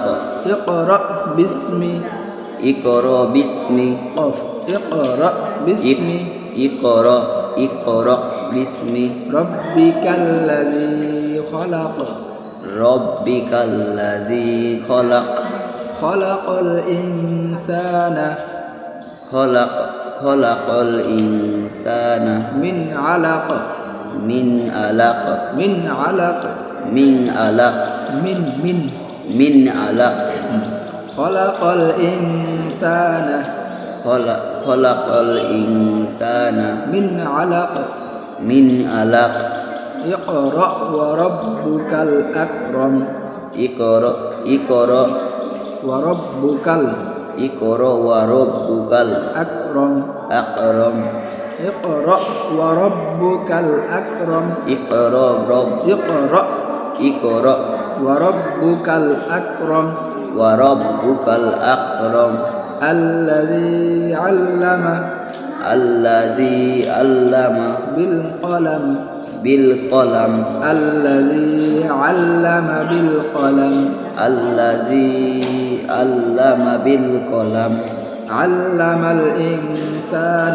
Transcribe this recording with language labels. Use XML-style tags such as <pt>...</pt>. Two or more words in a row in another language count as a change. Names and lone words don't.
<ar>اقرأ باسم. اقرأ باسم. قاف. اقرأ باسم اقرأ باسم ربك الذي خلق. ربك الذي خلق. خلق الإنسان. خلق الإنسان من علق. من علق. من علق. من علق. Min alaq. خلق الإنسان. خلق الإنسان من علق. من علق. اقرأ وربك الأكرم. Iqra وربك وربك akram. akram. اقرأ وربك الأكرم. Iqra اقرأ وربك الأكرم. وربك الأكرم. الذي علم الذي علم بالقلم. بالقلم. الذي علم بالقلم. الذي علم بالقلم. علم الإنسان</ar>